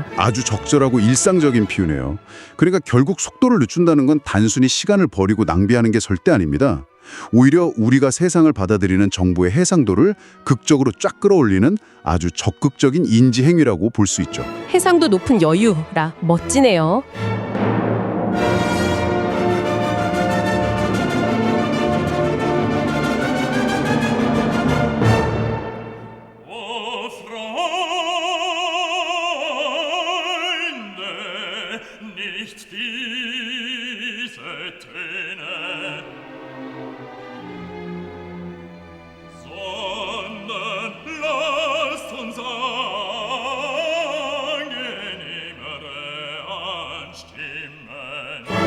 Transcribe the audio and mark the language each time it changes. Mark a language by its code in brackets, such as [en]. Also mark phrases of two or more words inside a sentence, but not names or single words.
[ko] 아주 적절하고 일상적인 비유네요. 그러니까 결국 속도를 늦춘다는 건 단순히 시간을 버리고 낭비하는 게 절대 아닙니다. 오히려 우리가 세상을 받아들이는 정보의 해상도를 극적으로 쫙 끌어올리는 아주 적극적인 인지 행위라고 볼 수 있죠. 해상도 높은 여유라 멋지네요. [de] O Freunde, nicht diese Töne, sondern lasst uns angenehmere anstimmen.